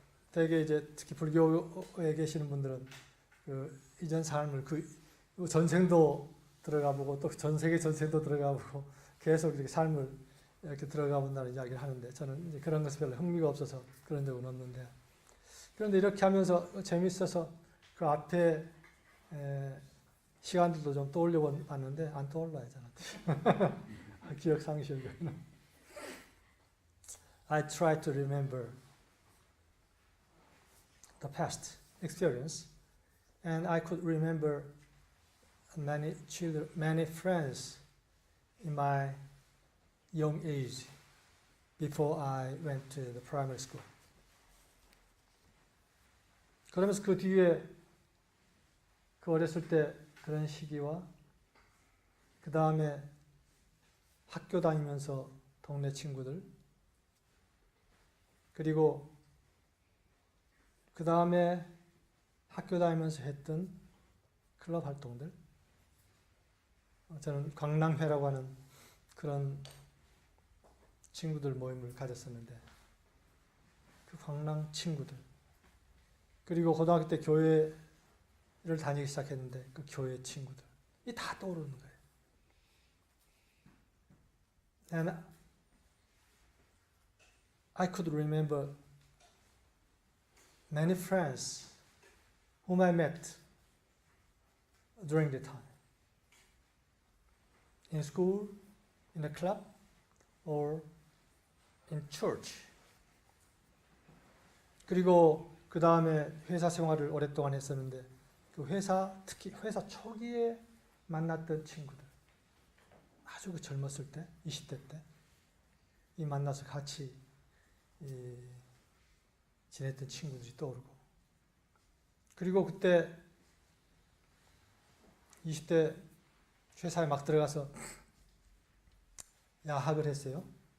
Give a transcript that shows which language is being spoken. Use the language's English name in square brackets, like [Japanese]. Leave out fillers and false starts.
[Korean] 되게 이제 특히 불교에 계시는 분들은 그 이전 삶을 그 전생도 들어가 보고 또 전 세계 전생도 들어가 보고 계속 이렇게 삶을 이렇게 들어가 본다는 이야기를 하는데, 저는 이제 그런 것에 별로 흥미가 없어서 그런 적은 없는데, 그런데 이렇게 하면서 재밌어서 그 앞에 시간들도 좀 떠올려 봤는데 안 떠올라요, 저는. 기억 상실로. [English] I try to remember the past experience, and I could remember many children, many friends in my young age before I went to the primary school. [Korean] 그러면서 그 뒤에 그 어렸을 때 그런 시기와 그 다음에 학교 다니면서 동네 친구들, 그리고 그 다음에 학교 다니면서 했던 클럽 활동들, 저는 광랑회라고 하는 그런 친구들 모임을 가졌었는데, 그 광랑 친구들, 그리고 고등학교 때 교회를 다니기 시작했는데 그 교회 친구들, 이 다 떠오르는 거예요. [English] And I could remember many friends whom I met during the time. In school, in a club, or in church. [Korean] 그리고 그 다음에 회사 생활을 오랫동안 했었는데, 그 특히 회사 초기에 만났던 친구들, 아주 그 젊었을 때, 20대 때, 이 만나서 같이 지냈던 친구들이 떠오르고, 그리고 그때 20대 회사에 막 들어가서 야학을 했어요.